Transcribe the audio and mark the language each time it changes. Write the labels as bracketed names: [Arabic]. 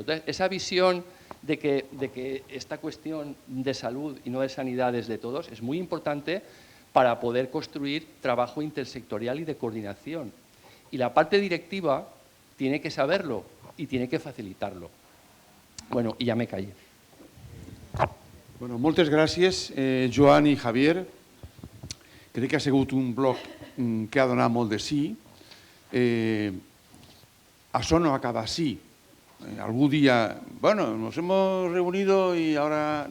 [Spanish] Entonces, esa visión de que esta cuestión de salud y no de sanidad es de todos es muy importante para poder construir trabajo intersectorial y de coordinación. Y la parte directiva tiene que saberlo y tiene que facilitarlo. [Catalan] Bueno, i ja [Spanish] me callé. [Catalan] Bueno, moltes gràcies, Joan i Javier. Crec que ha sigut un bloc que ha donat molt de sí. Això no acaba així. [Spanish] Algún día, bueno, nos hemos reunido y ahora...